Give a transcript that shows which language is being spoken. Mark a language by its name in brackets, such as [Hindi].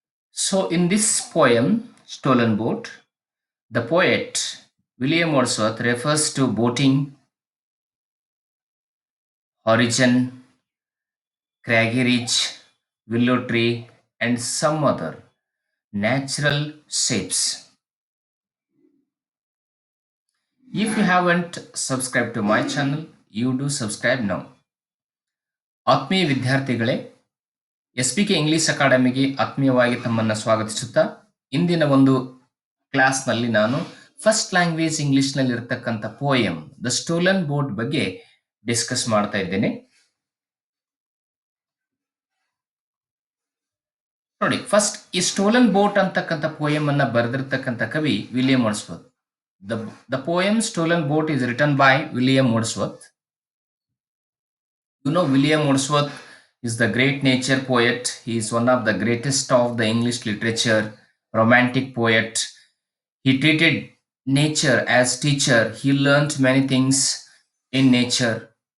[English] So in this poem, Stolen Boat, the poet William Wordsworth refers to boating, origin, craggy ridge, willow tree, and some other natural shapes. If you haven't subscribed to my channel, you do subscribe now. [Kannada] ಆತ್ಮೀಯ ವಿದ್ಯಾರ್ಥಿಗಳೇ, S P K English ಅಕಾಡೆಮಿಗೆ ಆತ್ಮೀಯವಾಗಿ ತಮ್ಮನ್ನು ಸ್ವಾಗತಿಸುತ್ತಾ ಇಂದಿನ ಒಂದು ಕ್ಲಾಸ್ನಲ್ಲಿ ನಾನು first language ಇಂಗ್ಲಿಷ್ನಲ್ಲಿ ಇರತಕ್ಕಂಥ ಪೋಯಮ್ ದ ಸ್ಟೋಲನ್ ಬೋಟ್ ಬಗ್ಗೆ ಡಿಸ್ಕಸ್ ಮಾಡ್ತಾ ಇದ್ದೇನೆ. ನೋಡಿ, ಫಸ್ಟ್ ಈ ಸ್ಟೋಲನ್ ಬೋಟ್ ಅಂತಕ್ಕಂಥ ಪೋಯಮ್ ಅನ್ನ ಬರೆದಿರ್ತಕ್ಕಂಥ ಕವಿ William Wordsworth. [English] The poem Stolen Boat is written by William Wordsworth. You know, William Wordsworth is the great nature poet. He is one of the greatest of the English literature, romantic poet. He treated nature as teacher. He learned many things in nature.